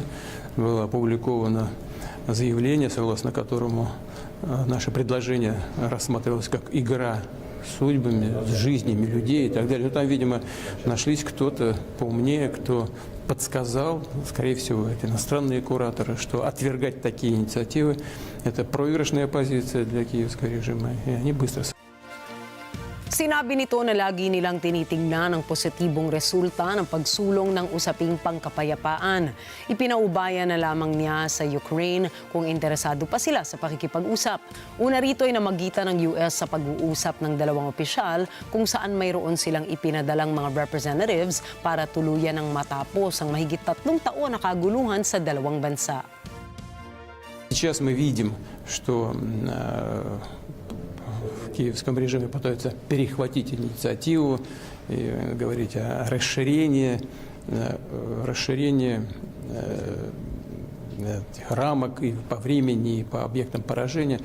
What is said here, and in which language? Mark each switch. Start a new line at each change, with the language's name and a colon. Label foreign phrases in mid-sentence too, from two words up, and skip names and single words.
Russian: Было опубликовано заявление, согласно которому наше предложение рассматривалось как игра судьбами, с жизнями людей и так далее. Но там, видимо, нашлись кто-то поумнее, кто подсказал, скорее всего, это иностранные кураторы, что отвергать такие инициативы – это проигрышная позиция для киевского режима, и они быстро.
Filipino: Sinabi nito na lagi nilang tinitingnan ang positibong resulta ng pagsulong ng usaping pangkapayapaan. Ipinaubaya na lamang niya sa Ukraine kung interesado pa sila sa pakikipag-usap. Una rito ay namagitan ng US sa pag-uusap ng dalawang opisyal kung saan mayroon silang ipinadalang mga representatives para tuluyan ng matapos ang mahigit 3 taon na kaguluhan sa dalawang bansa.
Russian: Сейчас мы видим, что в киевском режиме пытаются перехватить инициативу и говорить о расширении рамок и по времени, и по объектам поражения.